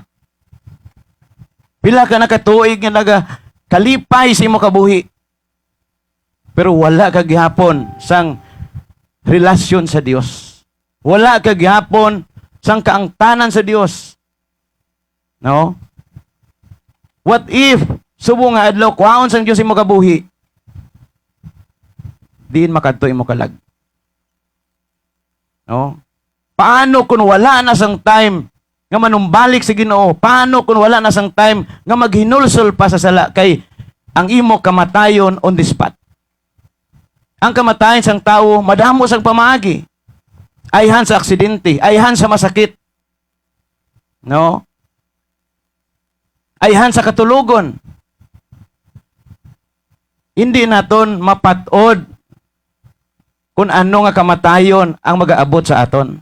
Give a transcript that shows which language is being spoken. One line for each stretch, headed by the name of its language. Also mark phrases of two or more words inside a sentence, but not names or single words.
Hiligaynon: Pila ka nakatuig nga naga kalipay sa imo kabuhi, pero wala ka gihapon sang relasyon sa Dios. Wala ka gihapon sang kaangtanan sa Dios. No?
English: What if
Hiligaynon: subo nga adlaw kwaon sang Dios imo kabuhi? Diin makadto imo kalag. No? Paano kung wala na sang time nga manumbalik sa Ginoo? Paano kung wala na sang time nga maghinulsol pa sa sala kay ang imo kamatayon
English: on the spot?
Hiligaynon: Ang kamatayon sang tawo madamo sang pamaagi. Ayhan sa aksidente, ayhan sa masakit. No? Ayhan sa katulugon. Hindi naton mapatod kung ano nga kamatayon ang mag-aabot sa aton.